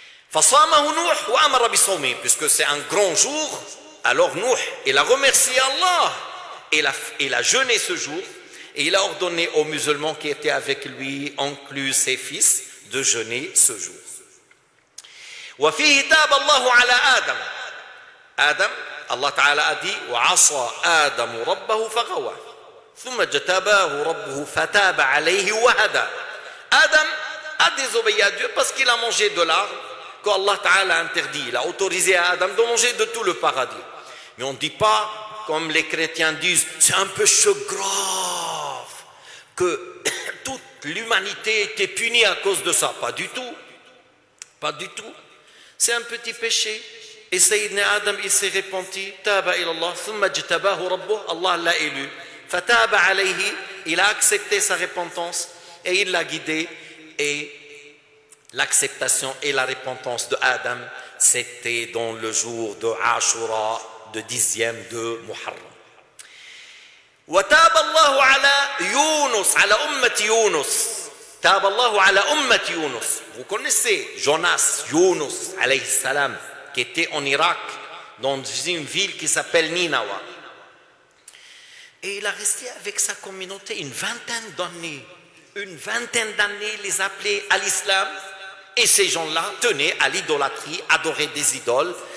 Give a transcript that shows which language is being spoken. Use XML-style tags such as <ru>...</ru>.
<ar>فصامه نوح وأمر بصومه,</ar> <fr>puisque c'est un grand jour, alors Nuh, il a remercié Allah, il a jeûné ce jour, et il a ordonné aux musulmans qui étaient avec lui, inclus ses fils, de jeûner ce jour.</fr> <ar>وفيه تاب الله على آدم. آدم, Allah Ta'ala</ar> <fr>a dit</fr> <ar>وعصى آدم ربه فغوى ثم اجتباه ربه فتاب عليه وهدى.</ar> <fr>Adam a désobéi à Dieu parce qu'il a mangé de l'arbre qu'Allah Ta'ala a interdit. Il a autorisé à Adam de manger de tout le paradis. Mais on ne dit pas, comme les chrétiens disent, c'est un péché grave, que toute l'humanité était punie à cause de ça. Pas du tout. Pas du tout. C'est un petit péché. Et Sayyidina Adam, il s'est repenti.</fr> <ar>Taba ilallah, thumma jtabahu rabbuh,</ar> <fr>Allah l'a élu.</fr> <ar>Fataba alayhi,</ar> <fr>il a accepté sa repentance et il l'a guidé. Et l'acceptation et la repentance de Adam, c'était dans le jour de Ashura, de 10e de Muharram.</fr> <ar>وتاب الله على يونس, على أمة يونس. تاب الله على أمة يونس.</ar> <fr>Vous connaissez Jonas, Yunus, alayhi salam, qui était en Irak, dans une ville qui s'appelle Ninawa. Et il a resté avec sa communauté une vingtaine d'années. Une vingtaine d'années, les appelait à l'islam. Et ces gens-là tenaient à l'idolâtrie, adoraient des idoles.</fr>